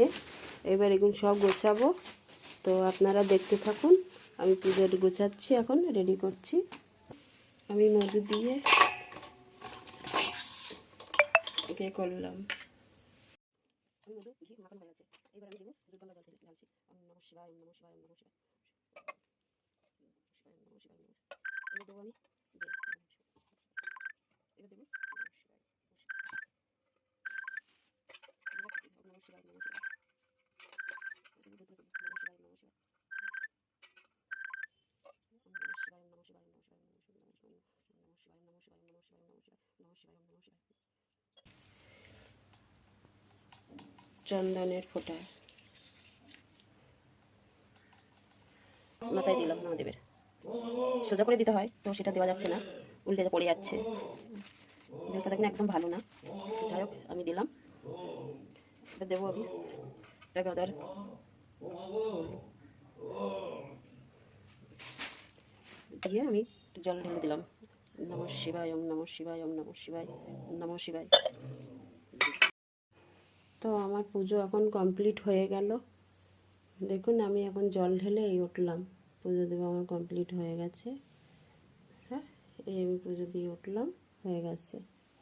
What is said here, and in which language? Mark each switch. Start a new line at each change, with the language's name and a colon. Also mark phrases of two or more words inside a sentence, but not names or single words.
Bangla: এবার এগুলো সব গোছাবো, তো আপনারা দেখতে থাকুন। আমি পুজোর গোছাচ্ছি, এখন রেডি করছি। আমি মধু দিয়ে একে করলাম। ঘি মাখানো হয়ে গেছে, এবার আমি দেবো দুর্গন্ধ জল ঢালছি।
Sanskrit: ओम नमः शिवाय, ओम नमः शिवाय, ओम नमः शिवाय, नमः शिवाय, नमः शिवाय।
Bangla: এবার দেবো আমি এবার দেবো
Sanskrit: नमः शिवाय, नमः शिवाय,
Bangla: চন্দনের ফোঁটা মাথায় দিলাম মহাদেবের। সোজা করে দিতে হয়, তো সেটা দেওয়া যাচ্ছে না, উল্টে পড়ে যাচ্ছে। দেহটা দেখুন একদম ভালো না, যাই হোক আমি দিলাম। এবার দেবো আমি গাঁদার দিয়ে আমি জল ঢেলে দিলাম।
Sanskrit: नमः शिवाय, ओम नमः शिवाय, ओम नमः शिवाय, ओम नमः शिवाय।
Bangla: তো আমার পুজো এখন কমপ্লিট হয়ে গেল। দেখুন আমি এখন জল ঢেলে এই উঠলাম, পুজো দেবো আমার কমপ্লিট হয়ে গেছে। হ্যাঁ, এই আমি পুজো দিয়ে উঠলাম, হয়ে গেছে।